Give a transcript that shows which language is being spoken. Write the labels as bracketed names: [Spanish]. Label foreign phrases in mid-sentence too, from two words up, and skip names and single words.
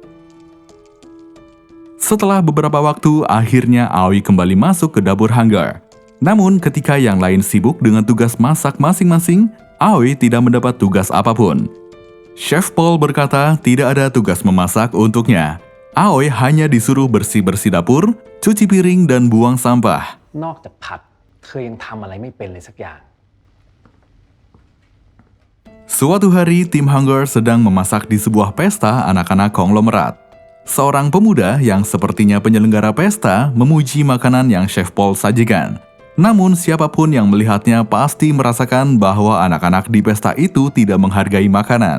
[Indonesian] Setelah beberapa waktu, akhirnya Aoi kembali masuk ke dapur Hunger. Namun ketika yang lain sibuk dengan tugas masak masing-masing, Aoi tidak mendapat tugas apapun. Chef Paul berkata tidak ada tugas memasak untuknya. Aoi hanya disuruh bersih-bersih dapur, cuci piring, dan buang sampah. [Thai] นอกจากผัดเธอยังทำอะไรไม่เป็นเลยสักอย่าง [Indonesian] Suatu hari, tim Hunger sedang memasak di sebuah pesta anak-anak konglomerat. Seorang pemuda yang sepertinya penyelenggara pesta memuji makanan yang Chef Paul sajikan. Namun siapapun yang melihatnya pasti merasakan bahwa anak-anak di pesta itu tidak menghargai makanan.